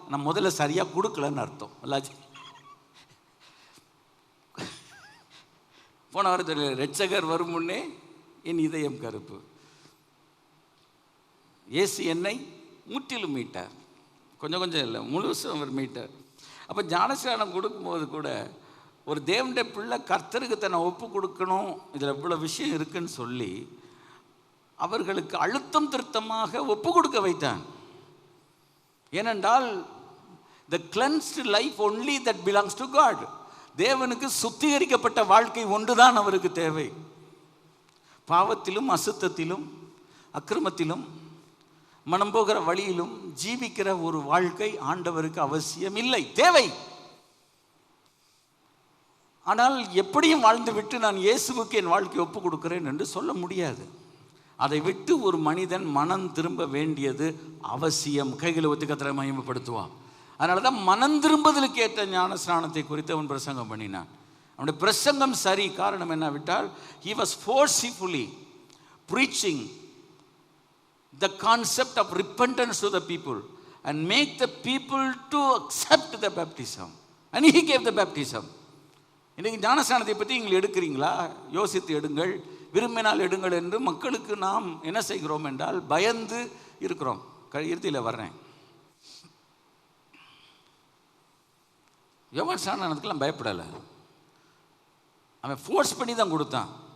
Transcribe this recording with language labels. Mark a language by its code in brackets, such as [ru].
[ta] நான் முதல்ல சரியாக கொடுக்கலன்னு அர்த்தம். எல்லாச்சு போன வாரத்தில் ரட்சகர் வரும் முன்னே என் இதயம் கருப்பு, இயேசு என்னை முற்றிலும் மீட்டார். கொஞ்சம் கொஞ்சம் இல்லை, முழுசும் அவர் மீட்டார். அப்போ ஞானஸ்நானம் கொடுக்கும்போது கூட ஒரு தேவனுடைய பிள்ளை கர்த்தருக்கு தன்னை ஒப்பு கொடுக்கணும், இதில் இவ்வளோ விஷயம் இருக்குன்னு சொல்லி அவர்களுக்கு அழுத்தம் திருத்தமாக ஒப்பு கொடுக்க வைத்தான். ஏனென்றால் [en] the cleansed life only that belongs to God. [ta] தேவனுக்கு சுத்திகரிக்கப்பட்ட வாழ்க்கை ஒன்றுதான் அவருக்கு தேவை. பாவத்திலும் அசுத்தத்திலும் அக்கிரமத்திலும் மனம் போகிற வழியிலும் ஜீவிக்கிற ஒரு வாழ்க்கை ஆண்டவருக்கு அவசியம் இல்லை, தேவை. ஆனால் எப்படியும் வாழ்ந்து விட்டு நான் இயேசுவுக்கு என் வாழ்க்கையை ஒப்பு கொடுக்கிறேன் என்று சொல்ல முடியாது. அதை விட்டு ஒரு மனிதன் மனம் திரும்ப வேண்டியது அவசியம். கைகளை ஒத்து கர்த்தரை மகிமைப்படுத்துவான். அதனால தான் மனம் திரும்புதலுக்கு ஏற்ற ஞான ஸ்நானத்தை குறித்து அவன் பிரசங்கம் பண்ணினான். அவனுடைய பிரசங்கம் சரி. காரணம் என்னவிட்டால் [en] he was forcefully preaching the concept of repentance to the people and make the people to accept the baptism, and he gave the baptism. [ta] இன்றைக்கு ஞானஸ்நானத்தை பற்றி நீங்கள் எடுக்கிறீங்களா? யோசித்து எடுங்கள், விரும்பினால் எடுங்கள் என்று மக்களுக்கு நாம் என்ன செய்கிறோம் என்றால் பயந்து இருக்கிறோம். இறுதியில் வர்றேன். யோவான் ஸ்நானத்துக்கெல்லாம் பயப்படலை, அவன் ஃபோர்ஸ் பண்ணி தான் கொடுத்தான்.